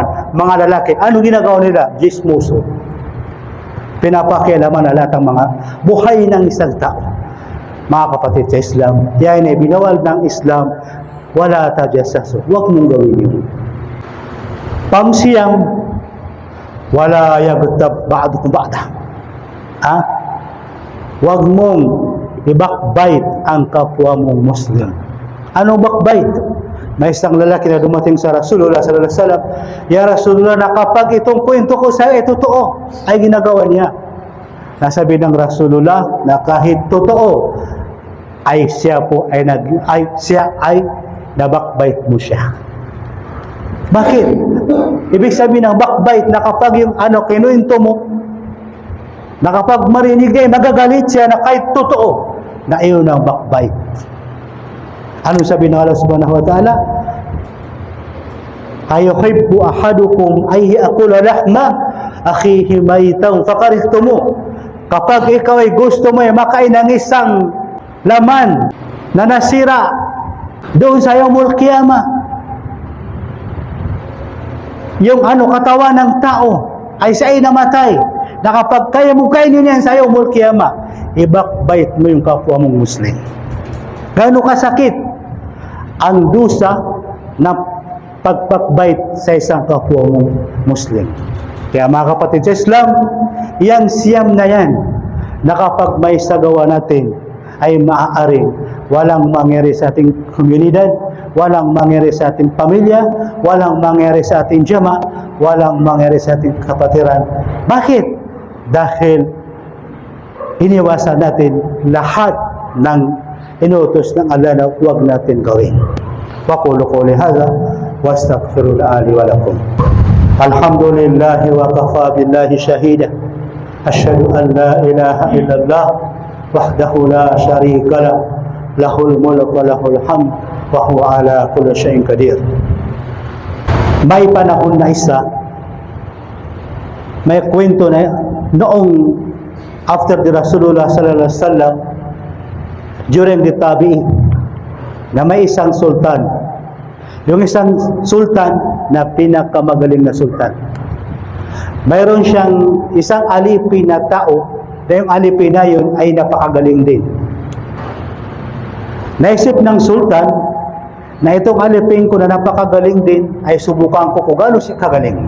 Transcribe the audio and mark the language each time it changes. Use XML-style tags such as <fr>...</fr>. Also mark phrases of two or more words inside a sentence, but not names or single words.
<tl>Mga lalaki. Ano ginagawa nila? Gismoso. Pinapakialaman na lahat ng mga buhay ng isang tao. Mga kapatid sa Islam, yan ay binawal ng Islam,</tl> <ar>وَلَا تَجَسَّسُوا.</ar> <tl>Huwag mong gawin yun. Pangsiyam,</tl> <ar>وَلَا يَغْتَبْ بَعْضُكُمْ بَعْضًا.</ar> <tl>Huwag mong i-backbite ang kapwa mong Muslim. Anong backbite? May isang lalaki na dumating sa Rasulullah</tl> <ar>صَلَّى اللَّهُ عَلَيْهِ وَسَلَّمَ, "يَا رَسُولَ اللَّهِ,</ar> <tl>na kapag itong kwento ko sa iyo totoo," ay ginagawa niya. Nasabi ng Rasulullah na kahit totoo, ay siya ay na-backbite mo siya. Bakit? Ibig sabihin ng backbite na kapag yung kinuwento mo, na kapag marinig ay magagalit siya na kahit totoo, na iyon ang backbite. Anong sabi ng Allah</tl> <ar>سُبْحَانَهُ وَتَعَالَى? أَيُحِبُّ أَحَدُكُمْ أَنْ يَأْكُلَ لَحْمَ أَخِيهِ مَيْتًا فَكَرِهْتُمُوهُ.</ar> <tl>Kapag ikaw ay gusto mo ay makain ng isang laman na nasira doon sa</tl> <ar>يَوْمِ الْقِيَامَةِ,</ar> <tl>yung katawan ng tao ay siya'y namatay, na kapag kaya mo kainin yan sa</tl> <ar>يَوْمِ الْقِيَامَةِ,</ar> <tl>i-backbite mo yung kapwa mong Muslim. Gaano kasakit ang dusa na pag-backbite sa isang kapwa mong Muslim. Kaya mga kapatid sa Islam, yang siyam na yan, na kapag may sagawa natin, ay maaaring walang mangyari sa ating komunidad, walang mangyari sa ating pamilya, walang mangyari sa ating jama, walang mangyari sa ating kapatiran. Bakit? Dahil iniwasan natin lahat ng inutos ng Allah na huwag natin gawin.</tl> <ar>وَأَقُولُ قَوْلِي هَذَا وَأَسْتَغْفِرُ اللَّهَ لِي وَلَكُمْ. الْحَمْدُ لِلَّهِ وَكَفَى بِاللَّهِ شَهِيدًا. أَشْهَدُ أَنْ لَا إِلَهَ إِلَّا اللَّهُ وَحْدَهُ لَا شَرِيكَ لَهُ لَهُ الْمُلْكُ وَلَهُ الْحَمْدُ وَهُوَ عَلَى كُلِّ شَيْءٍ قَدِيرٌ.</ar> <tl>May panahon na isa, may kwento na noong</tl> <en>after the</en> <tl>Rasulullah</tl> <ar>صَلَّى اللَّهُ عَلَيْهِ وَسَلَّمَ,</ar> <en>during the tabi'in,</en> <tl>na may isang sultan. Yung isang sultan na pinakamagaling na sultan. Mayroon siyang isang alipin na tao, na yung alipin na yun ay napakagaling din. Naisip ng sultan na itong alipin ko na napakagaling din ay subukan ko kung gaano siya kagaling.</tl>